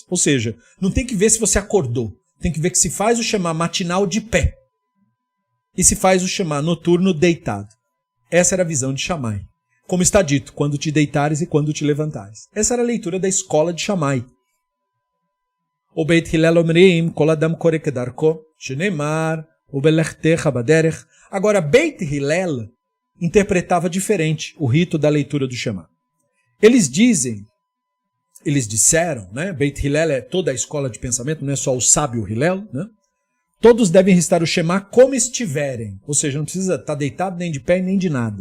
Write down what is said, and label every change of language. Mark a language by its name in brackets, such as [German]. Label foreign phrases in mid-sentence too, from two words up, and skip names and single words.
[Portuguese] Ou seja, não tem que ver se você acordou, tem que ver que se faz o Shema matinal de pé e se faz o Shema noturno deitado. Essa era a visão de Shammai. Como está dito, quando te deitares e quando te levantares. Essa era a leitura da escola de Shammai. [Hebrew] O בית הלל אומרים, כל אדם קורא כדרכו, שנאמר, ובלכתך בדרך. [Portuguese] Agora, Beit Hillel interpretava diferente o rito da leitura do Shema. Eles disseram, né? Beit Hillel é toda a escola de pensamento, não é só o sábio Hillel, né? Todos devem recitar o Shema como estiverem, ou seja, não precisa estar deitado nem de pé nem de nada.